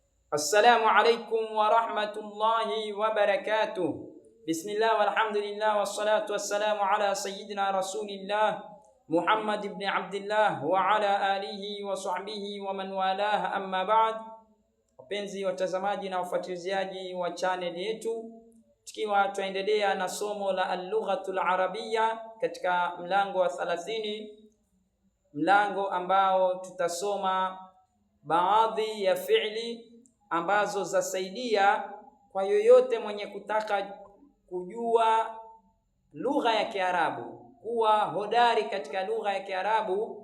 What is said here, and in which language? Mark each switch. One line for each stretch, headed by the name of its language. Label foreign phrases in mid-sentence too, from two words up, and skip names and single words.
Arabic: السلام عليكم ورحمة الله وبركاته. بسم الله والحمد لله والصلاة والسلام على سيدنا رسول الله محمد ابن عبد الله وعلى آله وصحبه ومن والاه أما بعد.
Swahili: Wapenzi watazamaji na wafuatiliaji wa channel yetu, tukiwa tuendelea na somo la
Arabic: اللغة العربية
Swahili: katika mlango wa 30, mlango ambao tutasoma baadhi ya fi'li ambazo zasaidia kwa yoyote mwenye kutaka kujua lugha ya Kiarabu, kuwa hodari katika lugha ya Kiarabu.